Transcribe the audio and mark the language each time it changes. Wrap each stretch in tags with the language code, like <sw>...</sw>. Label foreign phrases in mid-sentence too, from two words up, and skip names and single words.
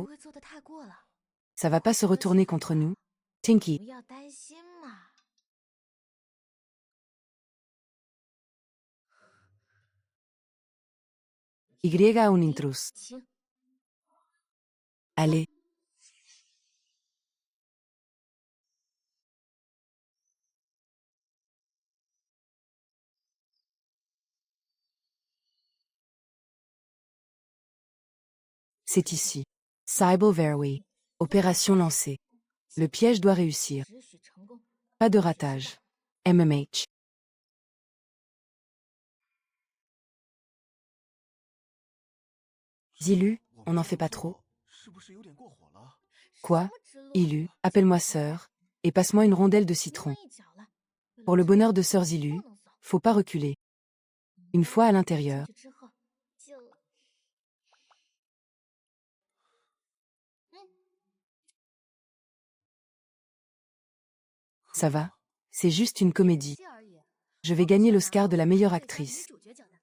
<fr>Ça va pas se retourner contre nous. Tinky.</fr> <zh>不要担心嘛。</zh> <fr>Y a un intrus. 亲， Allez. C'est ici. Cybel Verway. Opération lancée. Le piège doit réussir.</fr> <zh>只许成功。</zh> <fr>Pas de ratage. MMH. Zilu, on n'en fait pas trop.</fr> <zh>是不是有点过火了？</zh> <fr>Quoi Ilu, appelle-moi sœur, et passe-moi une rondelle de citron. Pour le bonheur de sœur Zilu, faut pas reculer. Une fois à l'intérieur,</fr> <zh>之后进了。</zh> <fr>ça va. C'est juste une comédie.</fr> <zh>戏而已。</zh> <fr>Je vais gagner l'Oscar de la meilleure actrice.</fr> <zh>女主角奖的。</zh>